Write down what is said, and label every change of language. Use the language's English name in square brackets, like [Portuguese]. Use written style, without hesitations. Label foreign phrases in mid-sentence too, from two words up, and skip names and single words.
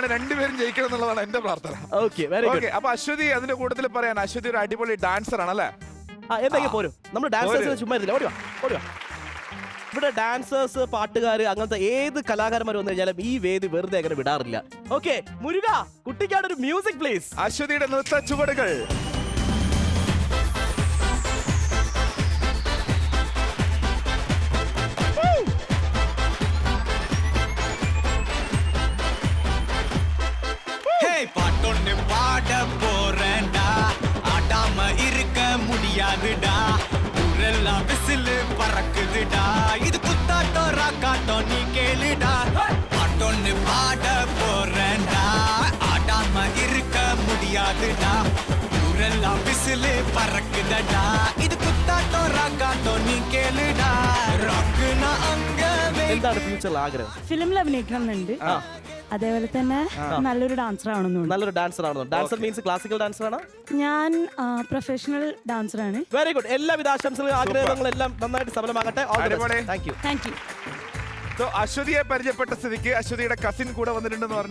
[Malayalam] രണ്ടുപേരും ജയിക്കണം എന്നുള്ളതാണ് എന്റെ പ്രാർത്ഥന. ഓക്കെ, അപ്പൊ അശ്വതി അതിന്റെ കൂട്ടത്തിൽ പറയാൻ, അശ്വതി ഒരു അടിപൊളി ഡാൻസർ ആണല്ലേ? എന്തൊക്കെ പോരും. നമ്മൾ ഡാൻസേഴ്സ് ചുമ്മാ ഓടിവാ. ഇവിടെ ഡാൻസേഴ്സ്, പാട്ടുകാർ, അങ്ങനത്തെ ഏത് കലാകാരന്മാർ വന്നു കഴിഞ്ഞാലും ഈ വേദി വെറുതെ അങ്ങനെ വിടാറില്ല. ഓക്കെ, മുരുക, കുട്ടിക്കാട് ഒരു [English] music please. [Malayalam] അശ്വതിയുടെ നൃത്ത ചുവടുകൾ. [Tamil] பாட்டொன்னு பாட போறேன்டா, ஆடாம இருக்க முடியாதுடா, ஊரெல்லாம் விசிலு பறக்குதுடா, இது குத்தாட்டம் ராக்காட்டம் நீ கேளுடா. பாட்டொன்னு பாட போறேன்டா ஆடாம இருக்க முடியாதுடா ஊரெல்லாம் விசிலு பறக்குதடா இது குத்தாட்டம் ராக்காட்டம் நீ கேளுடா ராக்குனா அங்க [Malayalam] എന്താണ് ഫ്യൂച്ചറിൽ ആഗ്രഹം? ഫിലിമിൽ അഭിനയിക്കണം എന്നുണ്ട് അതേപോലെ തന്നെ നല്ലൊരു ഡാൻസർ ആവണമെന്നുണ്ട്. നല്ലൊരു ഡാൻസർ ആണോ? [English] dancer means classical dancer [Malayalam] ആണ്? ഞാൻ പ്രൊഫഷണൽ ഡാൻസറാണ്. [English] very good. [Malayalam] എല്ലാവിധ ആശംസകളും ആഗ്രഹങ്ങളെല്ലാം നന്നായിട്ട് സഫലമാകട്ടെ. അടിപൊളി. [English] thank you. thank you. [Malayalam] So, അശ്വതിയെ പരിചയപ്പെട്ട സ്ഥിതിക്ക് അശ്വതിയുടെ കസിൻ കൂടെ വന്നിട്ടുണ്ടെന്ന് പറഞ്ഞു.